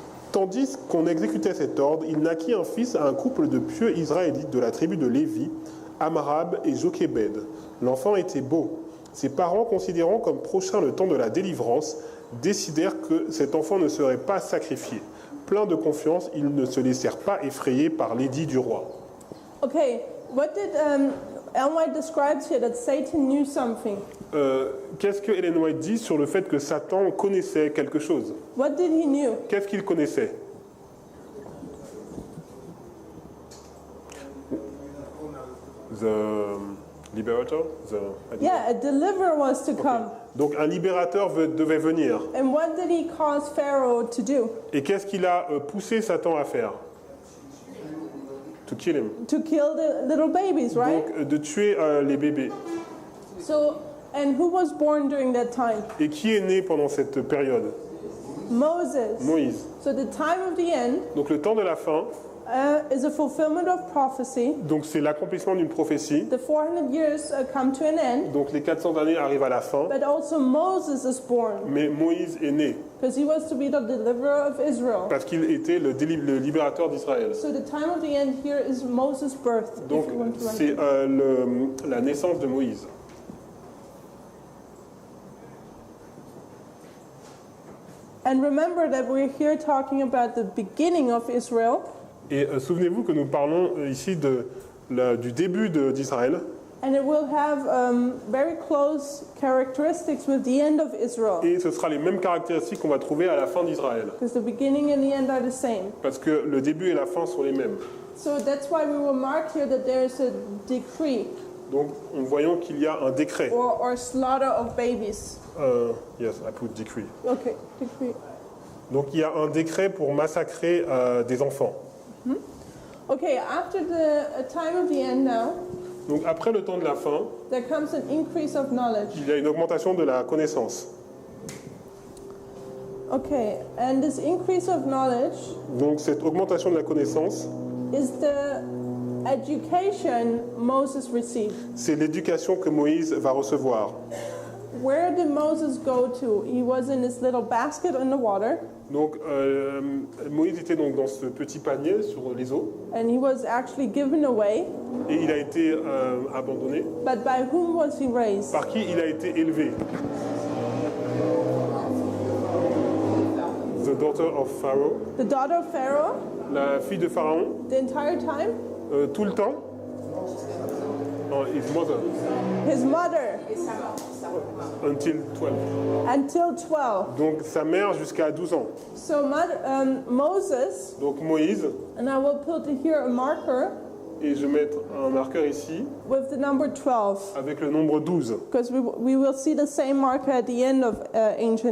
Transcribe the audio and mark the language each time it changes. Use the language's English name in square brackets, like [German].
[French] Tandis qu'on exécutait cet ordre, il naquit un fils à un couple de pieux israélites de la tribu de Lévi, Amrab et Jochébed. L'enfant était beau. Ses parents, considérant comme prochain le temps de la délivrance, décidèrent que cet enfant ne serait pas sacrifié. Plein de confiance, ils ne se laissèrent pas effrayer par l'édit du roi. [English] Okay, what did Ellen White describes here that Satan knew something? [French] Qu'est-ce que Ellen White dit sur le fait que Satan connaissait quelque chose? [English] What did he knew? [French] Qu'est-ce qu'il connaissait? [English] The liberator? Yeah, a deliverer was to come. [French] Donc un libérateur devait venir. [English] And what did he cause Pharaoh to do? [French] Et qu'est-ce qu'il a poussé Satan à faire? [English] To kill him. To kill the little babies, right? [French] Donc de tuer les bébés. [English] So And who was born during that time? [French] Et qui est né pendant cette période? [English] Moses. [French] Moïse. [English] So the time of the end [French] Donc le temps de la fin, [English] is a fulfillment of prophecy. [French] donc c'est l'accomplissement d'une prophétie. [English] The 400 years come to an end, [French] Donc les 400 années arrivent à la fin, [English] but also Moses is born [French] mais Moïse est né [English] because he was to be the deliverer of Israel. [French] parce qu'il était le libérateur d'Israël. [English] So the time of the end here is Moses' birth. [French] Donc [English] if you want to write [French] c'est [English] it. [French] la naissance de Moïse. [English] And remember that we're here talking about the beginning of Israel, [French] Et souvenez-vous que nous parlons ici du début d'Israël. [English] and it will have very close characteristics with the end of Israel, [French] Et ce sera les mêmes caractéristiques qu'on va trouver à la fin d'Israël. [English] because the beginning and the end are the same. [French] Parce que le début et la fin sont les mêmes. [English] So that's why we will mark here that there is a decree [French] Donc, en voyant qu'il y a un décret. [English] or slaughter of babies. Yes, I put decree. Okay, decree. [French] Donc, il y a un décret pour massacrer des enfants. [English] Okay, after the time of the end now, [French] Donc, après le temps de la fin, [English] there comes an increase of knowledge. [French] il y a une augmentation de la connaissance. [English] Okay, and this increase of knowledge [French] Donc, cette augmentation de la connaissance, [English] is the education Moses received. [French] c'est l'éducation que Moïse va recevoir. [English] Where did Moses go to? He was in this little basket in the water, [French] Donc, Moïse était donc dans ce petit panier sur les eaux [English] and he was actually given away. [French] et il a été abandonné. [English] But by whom was he raised? [French] Par qui il a été élevé? [English] The daughter of Pharaoh, The daughter of Pharaoh, [French] la fille de Pharaon, [English] the entire time? [French] tout le temps. Non, [English] his mother, His mother, until 12. until 12. [French] Donc sa mère jusqu'à 12 ans. [English] So Moses, [French] Donc Moïse, [English] and I will put here a marker [French] et je vais mettre un marqueur ici [English] with the number 12, [French] avec le nombre 12. [English] because we will see the same marker at the end of ancient